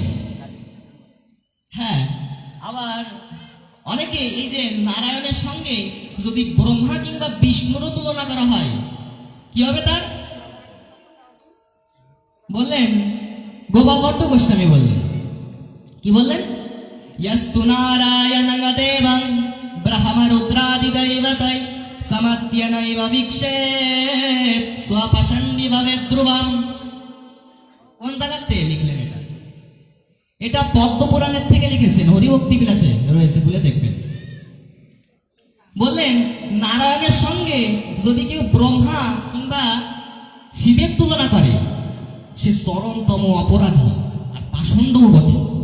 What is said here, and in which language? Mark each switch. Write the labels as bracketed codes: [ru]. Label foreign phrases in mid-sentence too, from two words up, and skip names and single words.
[bn] হ্যাঁ, আবার অনেকে এই যে নারায়ণের সঙ্গে যদি ব্রহ্মা কিংবা বিষ্ণুরও তুলনা করা হয়, কি হবে তার? বললেন গোপাল ভট্ট গোস্বামী বললেন, কি বললেন? [sa] यस्तु नारायणं देवं ब्रह्मरुद्रादिदैवतै समत्यनैव विक्षेप स्वपशन्नि भवेत् ध्रुवम्। [bn] কোন জায়গাতে লিখলেন এটা? এটা পদ্ম পুরাণের থেকে লিখেছেন, হরিভক্তি বিলাসে রয়েছে, বলে দেখবেন। বললেন নারায়ণের সঙ্গে যদি কেউ ব্রহ্মা কিংবা শিবের তুলনা করে, সে চরমতম অপরাধী আর পাষণ্ডও বটে।